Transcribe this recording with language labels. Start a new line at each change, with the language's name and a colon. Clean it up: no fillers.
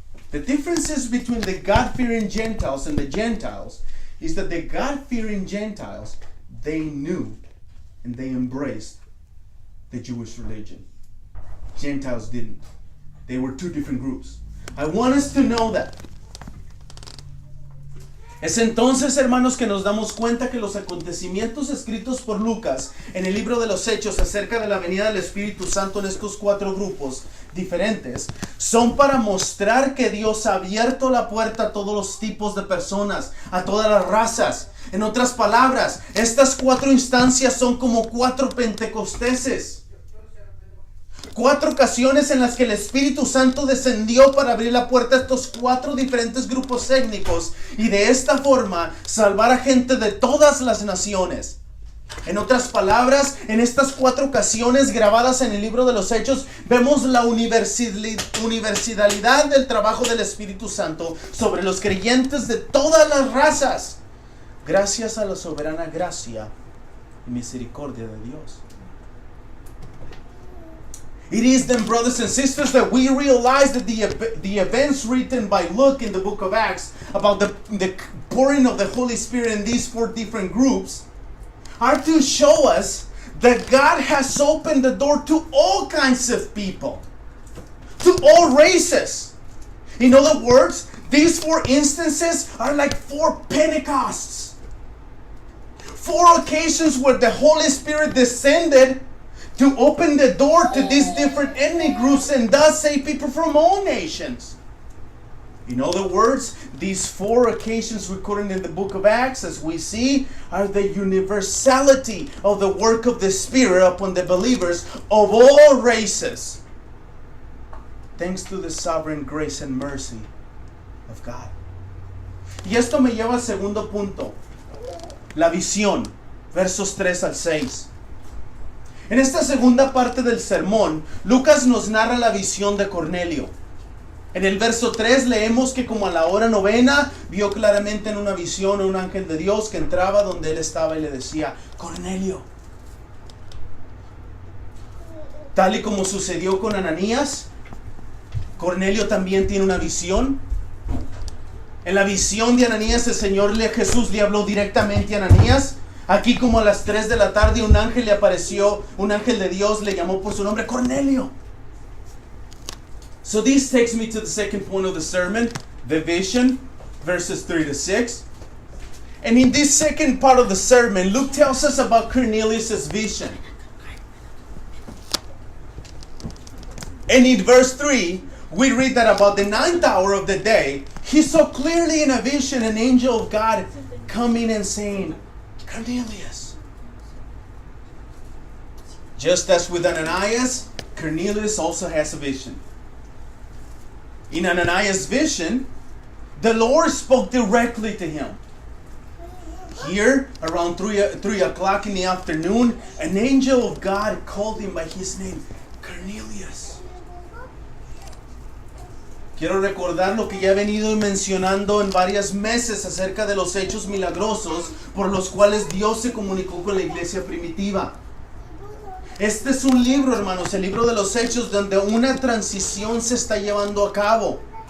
English: The differences between the God-fearing Gentiles and the Gentiles is that the God-fearing Gentiles, they knew and they embraced the Jewish religion. Gentiles didn't. They were 2 different groups. I want us to know that.
Spanish: Es entonces, hermanos, que nos damos cuenta que los acontecimientos escritos por Lucas en el libro de los Hechos acerca de la venida del Espíritu Santo en estos 4 grupos diferentes son para mostrar que Dios ha abierto la puerta a todos los tipos de personas, a todas las razas. En otras palabras, estas 4 instancias son como 4 pentecosteses. 4 ocasiones en las que el Espíritu Santo descendió para abrir la puerta a estos 4 diferentes grupos étnicos y de esta forma salvar a gente de todas las naciones. En otras palabras, en estas 4 ocasiones grabadas en el libro de los Hechos, vemos la universalidad del trabajo del Espíritu Santo sobre los creyentes de todas las razas, gracias a la soberana gracia y misericordia de Dios.
English: It is then, brothers and sisters, that we realize that the events written by Luke in the book of Acts about the pouring of the Holy Spirit in these 4 different groups are to show us that God has opened the door to all kinds of people, to all races. In other words, these 4 instances are like 4 Pentecosts. 4 occasions where the Holy Spirit descended to open the door to these different ethnic groups and thus save people from all nations. In other words, these 4 occasions recorded in the book of Acts, as we see, are the universality of the work of the Spirit upon the believers of all races, thanks to the sovereign grace and mercy of God.
Spanish: Y esto me lleva al segundo punto, la visión, versos 3 al 6. En esta segunda parte del sermón, Lucas nos narra la visión de Cornelio. En el verso 3 leemos que como a la hora 9 vio claramente en una visión a un ángel de Dios que entraba donde él estaba y le decía: Cornelio. Tal y como sucedió con Ananías, Cornelio también tiene una visión. En la visión de Ananías, Jesús le habló directamente a Ananías. Aquí como a las 3 de la tarde un ángel le apareció, un ángel de Dios le llamó por su nombre: Cornelio.
English: So this takes me to the second point of the sermon, the vision, verses 3 to 6. And in this second part of the sermon, Luke tells us about Cornelius' vision. And in verse 3, we read that about the 9th hour of the day, he saw clearly in a vision an angel of God coming and saying, Cornelius. Just as with Ananias, Cornelius also has a vision. In Ananias' vision, the Lord spoke directly to him. Here, around 3 o'clock in the afternoon, an angel of God called him by his name, Cornelius.
Spanish: Quiero recordar lo que ya he venido mencionando en varios meses acerca de los hechos milagrosos por los cuales Dios se comunicó con la iglesia primitiva. Este es un libro, hermanos, el libro de los Hechos, donde una transición se está llevando a cabo.